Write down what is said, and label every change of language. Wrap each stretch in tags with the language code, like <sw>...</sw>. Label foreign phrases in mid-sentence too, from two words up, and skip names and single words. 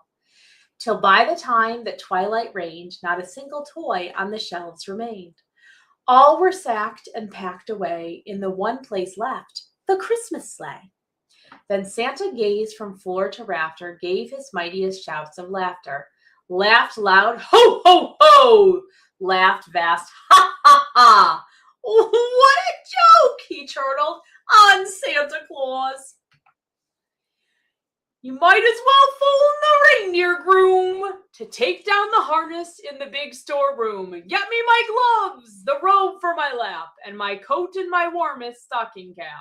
<en>Till by the time that twilight reigned, not a single toy on the shelves remained. All were sacked and packed away in the one place left, the Christmas sleigh. Then Santa gazed from floor to rafter, gave his mightiest shouts of laughter, laughed loud, ho, ho, ho, laughed vast, ha, ha, ha. What a joke, he chortled, on Santa Claus. You might as well phone the reindeer groom to take down the harness in the big storeroom. Get me my gloves, the robe for my lap, and my coat and my warmest stocking cap.</en>